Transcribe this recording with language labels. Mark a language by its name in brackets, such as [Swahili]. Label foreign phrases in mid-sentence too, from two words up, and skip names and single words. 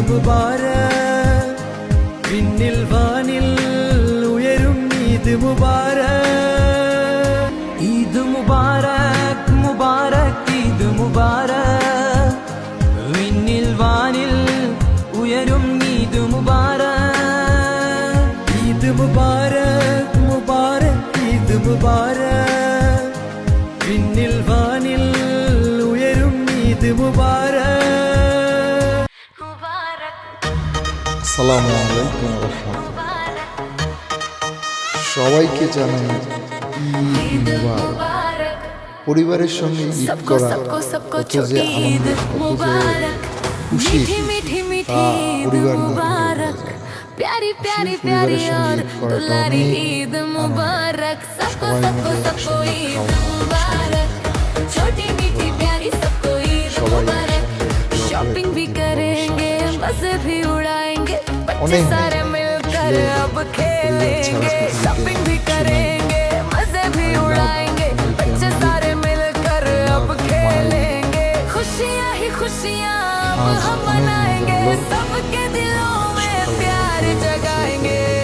[Malayalam] മുബാരക് വിണ്ണിൽ വാനിൽ ഉയരും ഈദ് മുബാരക് ഈദ് മുബാരക് മുബാരക് ഈദ് മുബാരക് വിണ്ണിൽ വാനിൽ ഉയരും ഈദ് മുബാരക് ഈദ് മുബാരക് മുബാരക് ഈദ് മുബാരക് വിണ്ണിൽ വാനിൽ ഉയരും ഈദ് മുബാരക് [Arabic] السلام عليكم [Bangla] সবাইকে জানাই ঈদ মুবারক। পরিবারের সঙ্গে ঈদ করা কত যে আনন্দ, কত যে খুশি তা পরিবার [Hindi] प्यारी प्यारी प्यारी और दुलारी ईद मुबारक सबको सबको सबको ईद मुबारक छोटी मीठी प्यारी सबको ईद मुबारक शॉपिंग भी करेंगे मजे भी उड़ाएंगे बच्चे सारे मिलकर अब खेलेंगे शॉपिंग भी करेंगे मजे भी उड़ाएंगे बच्चे सारे मिलकर अब खेलेंगे खुशियाँ ही खुशियाँ अब हम मनाएंगे सबके दिलों में प्यार जगाएंगे